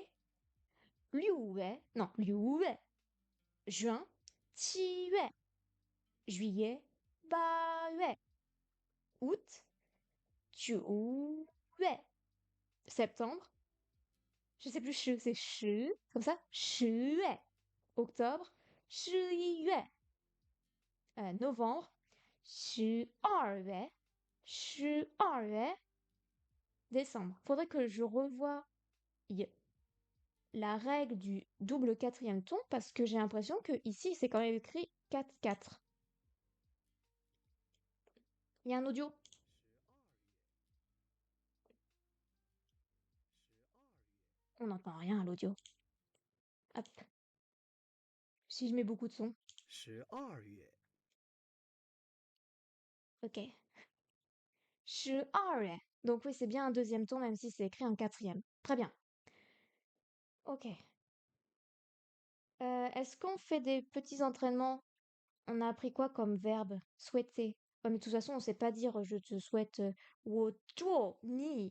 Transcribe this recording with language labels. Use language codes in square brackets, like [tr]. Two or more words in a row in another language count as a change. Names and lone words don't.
[fr] Wei, non, Wei. Juin, 7月, juillet, 8月, août, 9月, septembre, je sais plus, c'est comme ça, [zh] 10月, octobre, 11月, novembre, 12月, 12月, [fr] décembre. Faudrait que je revoie la règle du double quatrième ton parce que j'ai l'impression que ici c'est quand même écrit 4-4. Il y a un audio. On n'entend rien à l'audio. Hop. Si je mets beaucoup de sons. [zh] 12月 Ok. 12月. [fr] Donc oui, c'est bien un deuxième ton, même si c'est écrit en quatrième. Très bien. Ok. Est-ce qu'on fait des petits entraînements? On a appris quoi comme verbe? Souhaiter. Ouais, mais de toute façon, on sait pas dire je te souhaite [zh] 我祝你.